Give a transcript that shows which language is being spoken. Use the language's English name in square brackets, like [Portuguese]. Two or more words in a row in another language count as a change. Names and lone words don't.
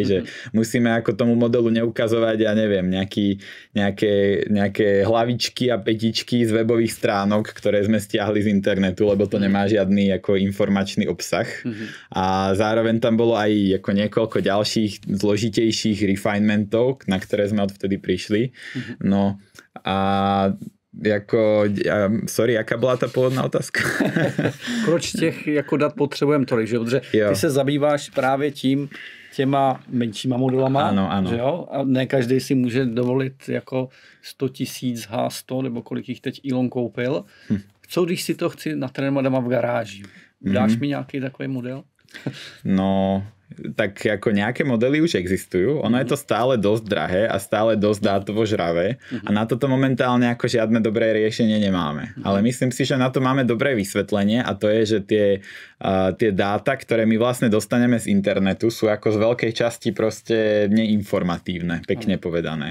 [Slovak] Že musíme ako tomu modelu neukazovať, ja neviem, nejaké hlavičky a petičky z webových stránok, ktoré sme stiahli z internetu, lebo to nemá žiadny ako informačný obsah. A zároveň tam bolo aj ako niekoľko ďalších zložitejších refinementov, na ktoré sme odvtedy prišli. No a sorry, [Czech] jaká byla ta původná otázka? Proč těch jako dat potřebujeme tolik, že? Protože ty se zabýváš právě těma menšíma modelama, ano. Že jo? A ne každý si může dovolit jako 100 000 H100, nebo kolik jich teď Elon koupil. Co když si to chci natrénovat doma v garáži? Dáš mi nějaký takový model? [Slovak] No, tak ako nejaké modely už existujú. Ono je to stále dosť drahé a stále dosť dátovo žravé a na toto momentálne ako žiadne dobré riešenie nemáme. Ale myslím si, že na to máme dobré vysvetlenie a to je, že tie dáta, ktoré my vlastne dostaneme z internetu, sú ako z veľkej časti proste neinformatívne, pekne povedané.